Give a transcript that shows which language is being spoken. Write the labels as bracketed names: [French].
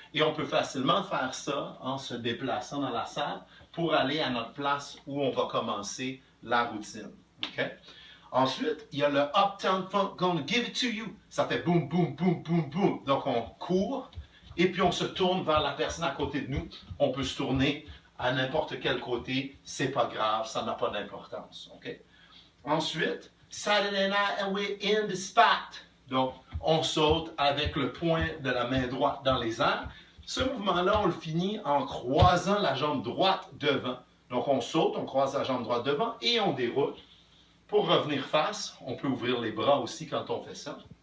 [French] Et on peut facilement faire ça en se déplaçant dans la salle pour aller à notre place où on va commencer la routine. Okay? Ensuite, il y a le Uptown Funk Gonna Give It To You. Ça fait boum, boum, boum, boum, boum. Donc on court et puis on se tourne vers la personne à côté de nous. On peut se tourner à n'importe quel côté, c'est pas grave, ça n'a pas d'importance. Okay? Ensuite, [English] Saturday night and we're in the spot. [French] Donc, on saute avec le poing de la main droite dans les airs. Ce mouvement-là, on le finit en croisant la jambe droite devant. Donc, on saute, on croise la jambe droite devant et on déroule. Pour revenir face, on peut ouvrir les bras aussi quand on fait ça.